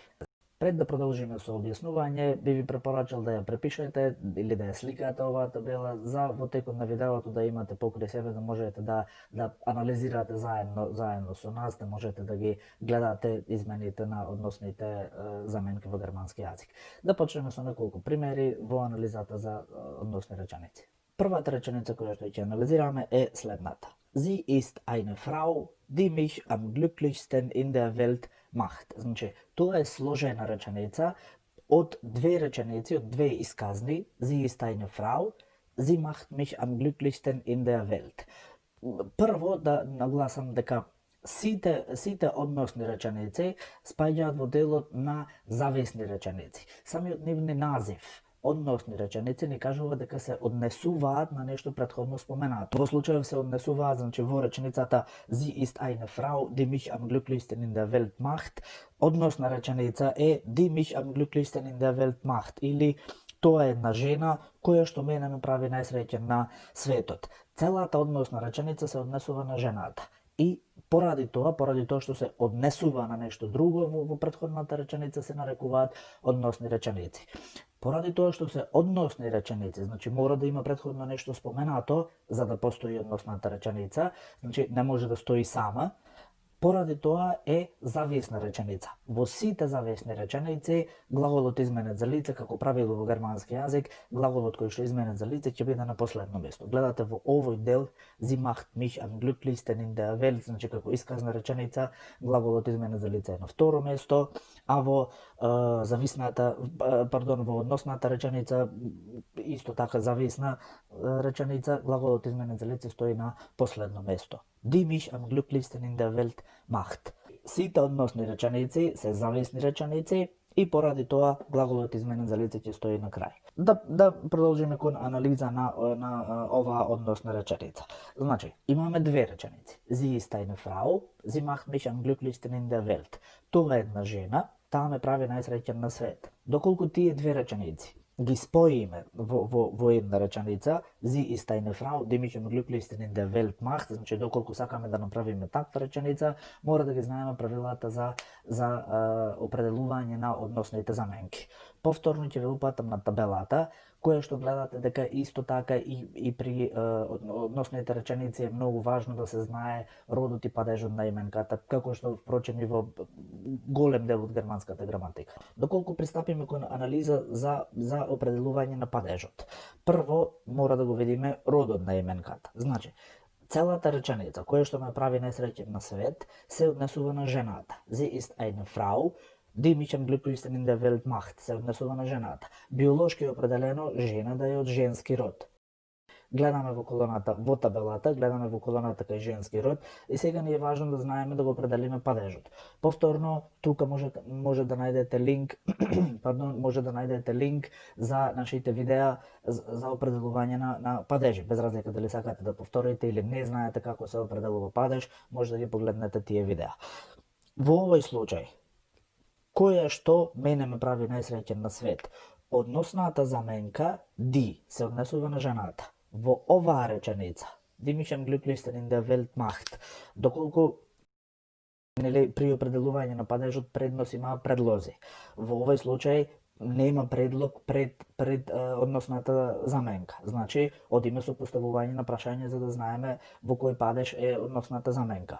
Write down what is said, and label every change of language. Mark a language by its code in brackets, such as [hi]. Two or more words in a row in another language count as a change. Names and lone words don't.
[mk] Пред да продолжиме со објаснување, би ви препорачал да ја препишете или да ја сликате оваа табела за во текот на видеото да имате покрај себе, да можете да анализирате заедно со нас, да можете да ги гледате измените на односните заменки во германски јазик. Да почнеме со неколку примери во анализата за односни реченици. Првата реченица која што ќе анализираме е следната. [de] Sie ist eine Frau, die mich am glücklichsten in der Welt macht. [mk] Значи, тоа е сложена реченица од две реченици, од две исказни. [de] Sie ist eine Frau, sie macht mich am glücklichsten in der Welt. [mk] Прво да нагласам дека сите односни реченици спаѓаат во делот на зависни реченици. Самиот нивни назив односни реченици ни кажува дека се однесуваат на нешто претходно споменато. Во случајов се однесуваат, значи во реченицата [de] Sie ist eine Frau, die mich am glücklichsten in der Welt macht. [mk] Односна реченица е [de] Die mich am glücklichsten in der Welt macht [mk] или тоа е една жена која што мене ме прави најсреќен на светот. Целата односна реченица се однесува на жената. И поради тоа што се однесува на нешто друго во претходната реченица се нарекуваат односни реченици. Поради тоа што се односни реченици, значи мора да има претходно нешто споменато за да постои односната реченица, значи не може да стои сама. Поради тоа е зависна реченица. Во сите зависни реченици глаголот изменет за лице, како правило во германски јазик, глаголот кој што изменет за лице ќе биде на последно место. Гледате во овој дел [de] Sie macht mich am glücklichsten in der Welt, [mk] значи како исказна реченица, глаголот изменет за лице е на второ место, а во во односната реченица исто така зависна реченица, глаголот изменет за лице стои на последно место. [de] Die mich am glücklichsten in der Welt macht. [mk] Сите односни реченици се зависни реченици и поради тоа глаголот изменет за лице ќе стои на крај. Да продолжиме кон анализа на оваа односна реченица. Значи, имаме две реченици. [de] Sie ist eine Frau, sie macht mich am glücklichsten in der Welt. [mk] Тоа е една жена, таа ме прави најсреќен на свет. Доколку тие две реченици ги споиме во една реченица, [de] Sie ist eine Frau, die mich am glücklichsten in der Welt macht, [mk] значи доколку сакаме да направиме таква реченица, мора да ги знаеме правилата за определување на односните заменки. Повторно ќе ве упатам на табелата, која што гледате дека исто така и при односните реченици е многу важно да се знае родот и падежот на именката, како што впрочем и во голем дел од германската граматика. Доколку пристапиме кон анализа за определување на падежот. Прво мора да го видиме родот на именката. Значи, целата реченица која што ме прави најсреќен на свет се однесува на жената. [de] Sie ist eine Frau, die mich am glücklichsten in der Welt macht, [mk] се однесува на жената. Биолошки определено жена да е од женски род. гледаме во колоната, во табелата, гледаме во колоната кај женски род и сега ни е важно да знаеме да го определиме падежот. Повторно, тука може да најдете линк, може да најдете линк за нашите видеа за определување на падежи. Без разлика дали сакате да повторите или не знаете како се определува падеж, може да ги погледнете тие видеа. Во овој случај, кој е што мене ме прави најсреќен на свет? Односната заменка die се однесува на жената. Во оваа реченица, [de] die mich am glücklichsten in der Welt macht, [mk] доколку при определување на падежот предност има предлози. Во овој случај нема предлог пред односната заменка. Значи, одиме со поставување на прашање за да знаеме во кој падеж е односната заменка.